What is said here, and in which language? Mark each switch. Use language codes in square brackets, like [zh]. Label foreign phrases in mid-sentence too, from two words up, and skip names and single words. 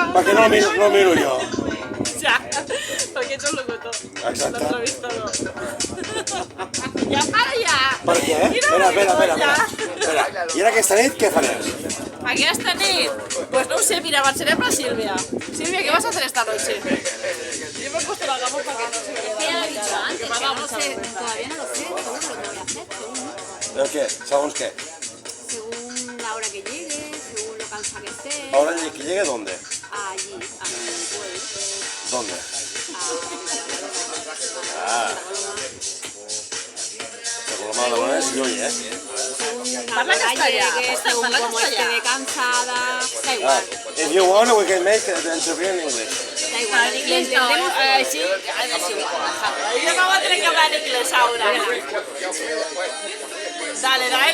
[ca] Per què no el miro jo? ja, perquè ets el locutor. Exacte. L'entrevistador. Ja, ara ja. Per què? Espera. I ara aquesta nit què faràs? Aquesta nit, pues no ho sé, mira, marxarem a Sílvia. Sílvia, [es] ¿qué vas a hacer esta noche? Yo me he puesto la gama para que no se me ¿Qué ha dicho antes? Que no sé, todavía no lo sé, según lo que voy a hacer, [ca] Però què? Segons què? [es] según la hora que llegue, según lo cansada que esté, Ahora que llegue, ¿dónde? allí, a mi pueblo, ¿Dónde? Según la mala manera, sí, oye, según la [ca] Parla [es] hora [ca] castellà, [es] llegue, según [ca] parla [es] cómo [ca] castellà. [es] esté de cansada, da igual, [en] If you want, we can make the interview in English. [es] da igual, En lo inglés no, entendemos. sí, yo no voy a tener que hablar en inglés ahora. Dale,